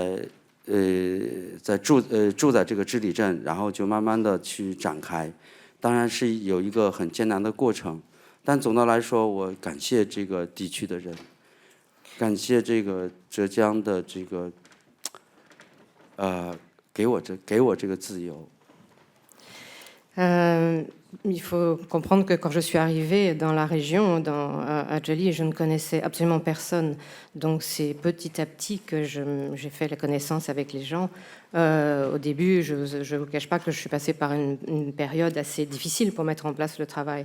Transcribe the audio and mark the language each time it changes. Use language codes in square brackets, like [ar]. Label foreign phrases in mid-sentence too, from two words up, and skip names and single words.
[zh] 住在这个知理镇，然后就慢慢的去展开，当然是有一个很艰难的过程，但总的来说，我感谢这个地区的人，感谢这个浙江的这个给我这个自由。 [fr] Il faut comprendre que quand je suis arrivée dans la région, à Djali, je ne connaissais absolument personne. Donc c'est petit à petit que j'ai fait la connaissance avec les gens. Au début, je ne vous cache pas que je suis passée par une période assez difficile pour mettre en place le travail.